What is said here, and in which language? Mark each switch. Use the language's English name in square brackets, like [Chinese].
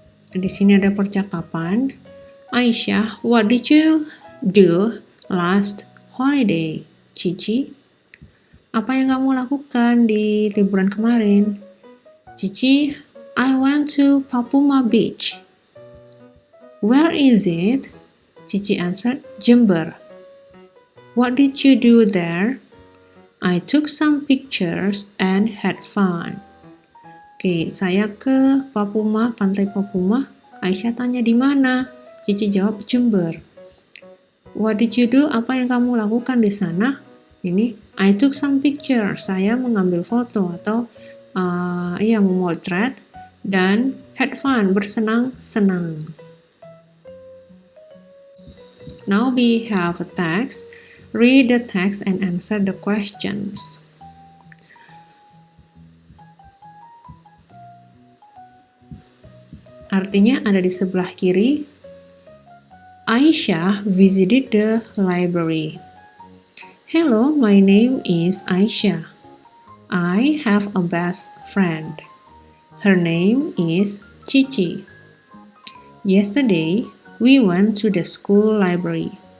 [Indonesian] Di sini ada percakapan. [English] Aisyah, what did you do last holiday? [Indonesian] Cici, apa yang kamu lakukan di liburan kemarin? [English] Cici, I went to Papuma Beach. Where is it? Cici answered, Jember. What did you do there? I took some pictures and had fun. [Indonesian] Oke, saya ke Papuma, pantai Papuma. Aisyah tanya di mana? [English] Cici [Indonesian] jawab [English] Jember. What did you do? [Indonesian] Apa yang kamu lakukan di sana? Ini, [English] I took some pictures. [Indonesian] Saya mengambil foto atau memotret dan [English] had fun, [Indonesian] bersenang-senang. [English] Now we have a text. Read the text and answer the questions. [Indonesian] Artinya ada di sebelah kiri. [English] Aisyah visited the library. Hello, my name is Aisyah. I have a best friend. Her name is Cici. Yesterday, we went to the school library.